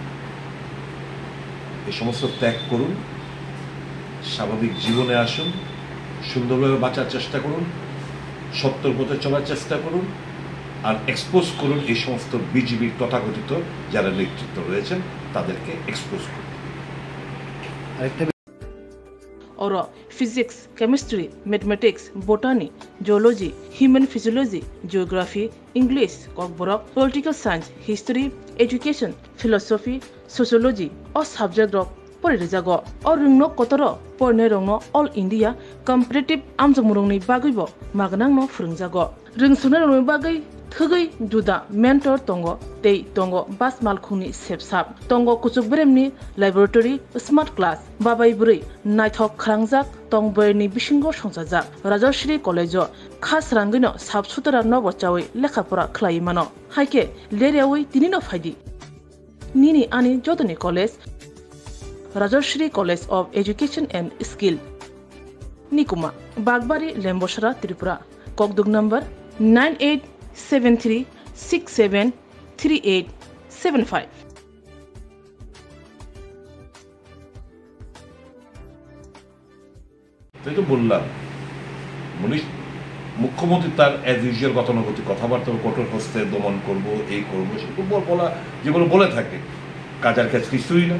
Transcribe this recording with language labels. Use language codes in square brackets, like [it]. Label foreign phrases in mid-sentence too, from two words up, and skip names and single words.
[bn] এই সমস্ত ত্যাগ করুন, স্বাভাবিক জীবনে আসুন, সুন্দরভাবে বাঁচার চেষ্টা করুন, সত্যর পথে চলার চেষ্টা করুন, আর এক্সপোজ করুন এই সমস্ত বিজেপির তথাকথিত যারা নেতৃত্ব রয়েছেন তাদেরকে এক্সপোজ করুন। [en] और physics, chemistry, mathematics, botany, geology, human physiology, geography, English, Kokborok, political science, history, education, philosophy, sociology [hi] और [en] सब्जेक्ट [trp] रक परिरेजागो और रिंगनो कतर पढ़ने रंगनो [en] All India competitive [trp] आमजमुरंनि बागैबो मागनांनो फोरोंजागो रिंसुनो रंगनि बागै थगै जुदा मेंटर तंगो तै तंगो बास मालखुंनि सेबसाब तंगो कुचुकब्रेमनि [en] laboratory smart [trp] क्लास बाबाय बुरै नायथक खालांजाक तंबयनि बिसिंगो संजाजाक राजश्री कलेज खास रांगैनो साबसुतरा नबचावै लेखाफोरा खलायमानो हायके लेरेवै तिनिनो फायदि निनि आनि जतनि कलेज राजश्री कॉलेज ऑफ एजुकेशन एंड स्किल निकुमा बागबारी लेम्बोसरा त्रिपुरा ककदुग नंबर 9873673875। [bn] তাই তো বললাম, মুখ্যমন্ত্রী তার [en] as usual [bn] গতানুগতিক কথাবার্তা কঠোর হস্তে দমন করব, এই করবো, সেগুলো বলা যেগুলো বলে থাকে, কাজার কাজ কিছুই না।